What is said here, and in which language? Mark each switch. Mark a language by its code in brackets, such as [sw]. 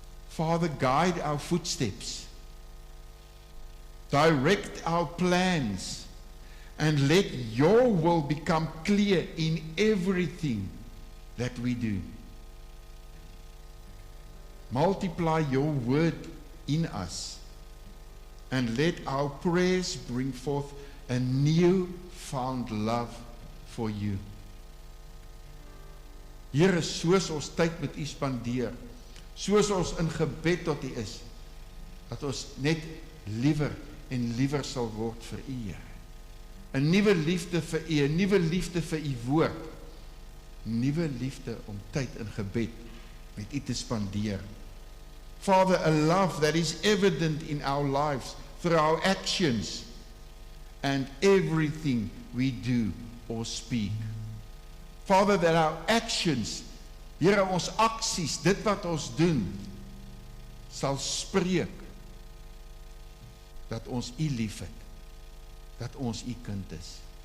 [en] Father, guide our footsteps, direct our plans, and let your will become clear in everything that we do. Multiply your word in us, and let our prayers bring forth a new found love for you. [af] Here, soos ons tyd met U spandeer, soos ons in gebed tot U is, dat ons net liewer en liewer sal word vir U, Here. 'n nuwe liefde vir U, 'n nuwe liefde vir U woord, 'n nuwe liefde om tyd in gebed met U te spandeer. [en] Father, a love that is evident in our lives through our actions and everything we do or speak. Father, that our actions, [af] Here, ons aksies, dit wat ons doen, sal spreek dat ons U liefhet, dat ons U kind is.